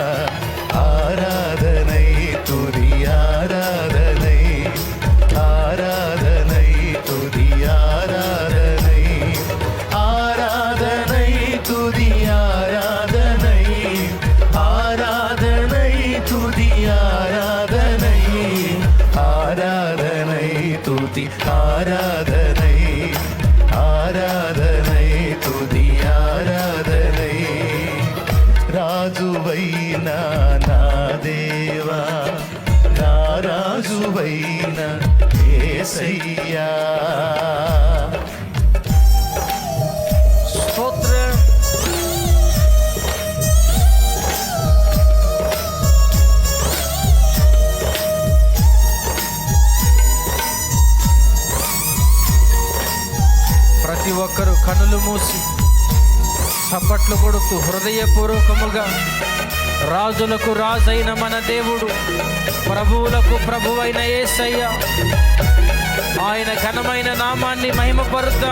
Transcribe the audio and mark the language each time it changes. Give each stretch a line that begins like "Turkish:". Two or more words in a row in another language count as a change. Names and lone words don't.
Tamil: ஆராதனை துதி ஆராதனை, ஆராதனை துதி ஆராதனை, ஆராதனை துதி ஆராதனை, ஆராதனை துதி ஆராதனை, ஆராதனை துதி ஆராதனை, ஆராதனை துதி ஆராதனை.
Telugu: రాజువైనా నా దేవా, నా రాజువైనా యేసయ్యా. స్తోత్రం. ప్రతి ఒక్కరూ కన్నులు మూసి చప్పట్లు కొడుతూ హృదయపూర్వకముగా రాజులకు రాజైన మన దేవుడు, ప్రభువులకు ప్రభువైన యేసయ్య, ఆయన ఘనమైన నామాన్ని మహిమపరుద్దాం.